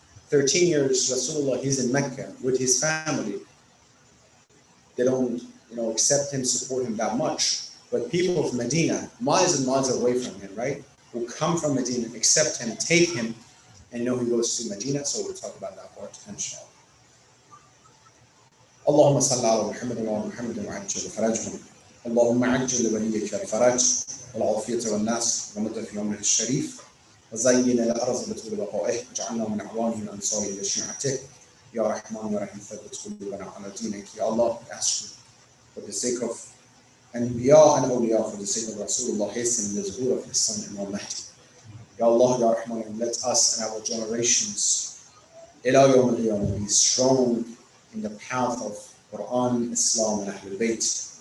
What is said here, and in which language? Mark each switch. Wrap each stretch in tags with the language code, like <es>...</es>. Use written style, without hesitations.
<en>13 years Rasulullah, he's in Mecca with his family. They don't accept him, support him that much. But people of Medina, miles and miles away from him, right, will come from Medina, accept him, take him, and he goes to Medina. So we'll talk about that part, inshallah.</en> <ar>اللهم صل على محمد وعلى محمد وعجل فرجهم اللهم عجل لوليك الفرج والعافية والناس ومد في عمره الشريف وزين الأرض بطول بقائه واجعلنا من أعوانه من أنصاره وشيعته يا رحمن يا رحيم ثبت قلوبنا على دينك.</ar> <en>Ya Allah, we ask you for the sake of Anbiya and Awliya, for the sake of Rasulullah, hasten the zuhur of his son Imam Mahdi. Ya Allah, Ya Rahman, let us and our generations</en> <ar>ila yawm al-qiyamah</ar> <en>be strong in the path of Quran, Islam, and Ahlul Bayt.</en>